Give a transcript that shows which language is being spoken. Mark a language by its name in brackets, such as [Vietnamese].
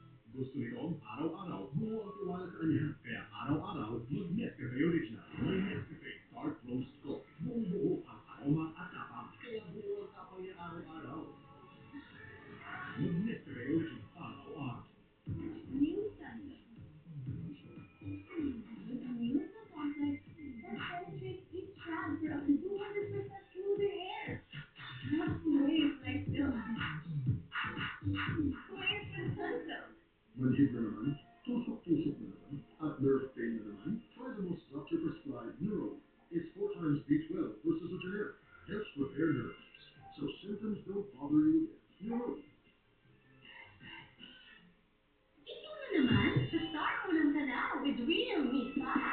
[Filipino] Gusto nitong araw-araw buo ang tiwala sa kanya. Kaya araw-araw mag-Nescafe Original. May Nescafe Dark Roast Coffee. Buong-buo ang aroma at tapang. Kaya buo ang tapang niya araw-araw. Mag-Nescafe Original araw-araw. [English] New Sunday. With a new complex that penetrates each strand for up to 200% smoother hair. That's the way I feel. Wait for Sunsilk. [Filipino] Manhid na naman, tusok-tusok na naman, at nerve pain na naman, [English] try the most doctor-prescribed Neuro. It's 4 times B12 versus a generic. Helps repair nerves, so symptoms don't bother you again. Neuro. [Filipino] Ito na naman, sa Star mo ng tanaw with Real Me 5.